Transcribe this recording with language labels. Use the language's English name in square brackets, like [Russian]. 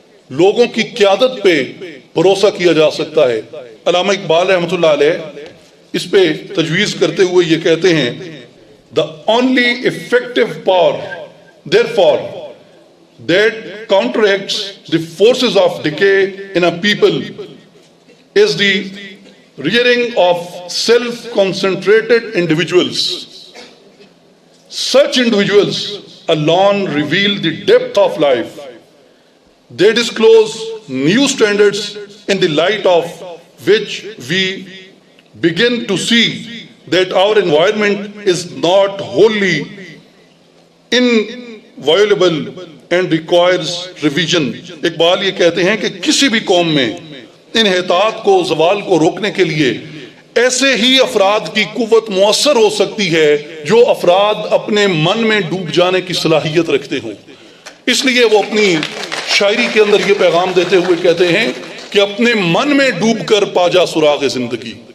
[Urdu] لوگوں کی قیادت پہ بھروسہ کیا جا سکتا ہے۔ علامہ اقبال رحمۃ اللہ علیہ اس پہ تجویز کرتے ہوئے یہ کہتے ہیں [English] the only effective power therefore that counteracts the forces of decay in a people is the rearing of self-concentrated individuals. Such individuals alone reveal the depth of life. They disclose new standards in the light of which we begin to see that our environment is not wholly inviolable and requires revision. [Urdu] Iqbal یہ کہتے ہیں کہ کسی بھی قوم میں انحطاط کو، زوال کو روکنے کے لیے ایسے ہی افراد کی قوت مؤثر ہو سکتی ہے جو افراد اپنے من میں ڈوب جانے کی صلاحیت رکھتے ہوں۔ اس لیے وہ اپنی شاعری کے اندر یہ پیغام دیتے ہوئے کہتے ہیں کہ اپنے من میں ڈوب کر پا جا سراغ زندگی،